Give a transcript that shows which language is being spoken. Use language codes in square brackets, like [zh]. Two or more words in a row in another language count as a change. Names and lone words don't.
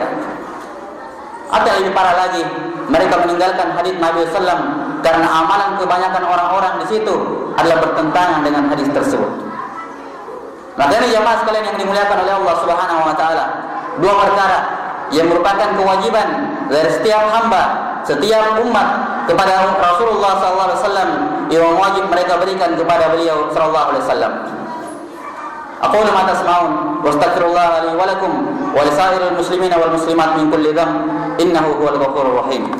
[id] Atau lebih parah lagi, mereka meninggalkan hadis Nabi SAW karena amalan kebanyakan orang-orang di situ adalah bertentangan dengan hadis tersebut. Maka ini jamaah sekalian yang dimuliakan oleh Allah [ar] سبحانه وتعالى, [id] dua perkara yang merupakan kewajiban dari setiap hamba, setiap umat kepada Rasulullah SAW yang wajib mereka berikan kepada beliau [ar] صلى الله عليه وسلم. أقول ما تسمعون وأستغفر الله لي ولكم ولسائر المسلمين والمسلمات من كل ذنب إنه هو الغفور الرحيم.